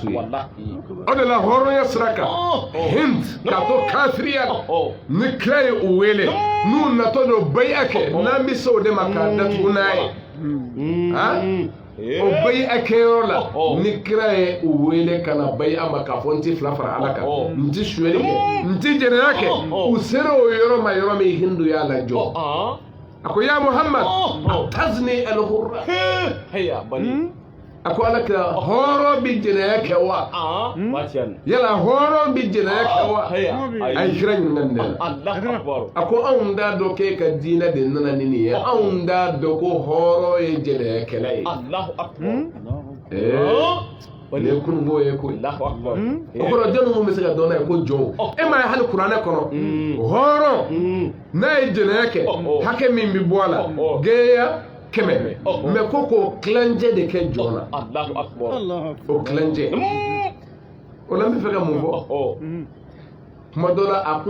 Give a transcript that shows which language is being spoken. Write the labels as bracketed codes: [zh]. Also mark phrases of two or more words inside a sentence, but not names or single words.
[bm] to yen o de la hɔrɔnya sira kan Hind k'a to kafiriya ni kira ye o wele n'u natɔ don bayi'a kɛ n'an bɛ se o de ma k'a datugu n'a ye o bayi'a kɛyɔrɔ la ni kira ye o wele ka na bayi'a ma k'a fɔ n tɛ fila fara ala kan n tɛ suyɛli kɛ n tɛ jɛnɛya kɛ u sera o yɔrɔ ma yɔrɔ min Hindu y'a lajɔ a ko [ar] يا محمد تزني الحرة [bm] a ko ala kira hɔrɔn bi jɛnɛya kɛ wa yala hɔrɔn bi jɛnɛya kɛ wa a ye kira ɲininka nin de la a ko anw t'a dɔn k'e ka diinɛ de nana ni nin ye anw t'a dɔn ko hɔrɔn ye jɛnɛya kɛlɛ ye ne kunungo ye koyi o kɔrɔ jɔn minnu bɛ se ka dɔn n'a ye ko jɔnw e ma ye hali kuranɛ kɔnɔ hɔrɔn n'a ye jɛnɛya kɛ hakɛ min bɛ bɔ a la gɛya 100 mais ko kilancɛ de kɛ jɔn na o kilancɛ o la n bɛ fɛ ka mun fɔ kuma dɔ la a kun